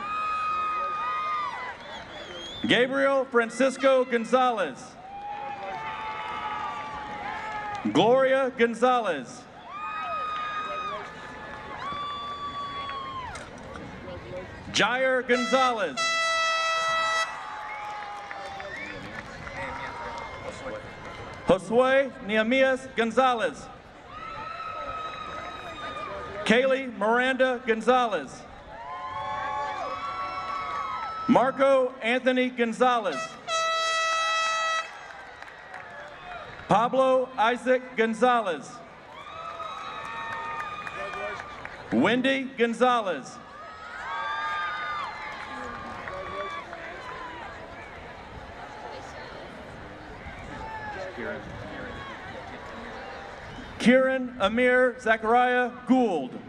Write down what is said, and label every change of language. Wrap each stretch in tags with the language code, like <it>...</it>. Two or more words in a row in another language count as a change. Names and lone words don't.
<en>Gabriel Francisco Gonzalez. Gloria Gonzalez. Jair Gonzalez. Josue Nehemias Gonzalez. Kaylee Miranda Gonzalez. Marco Anthony Gonzalez. Pablo Isaac Gonzalez. Wendy Gonzalez. Kieran Amir Zachariah Gould.</en>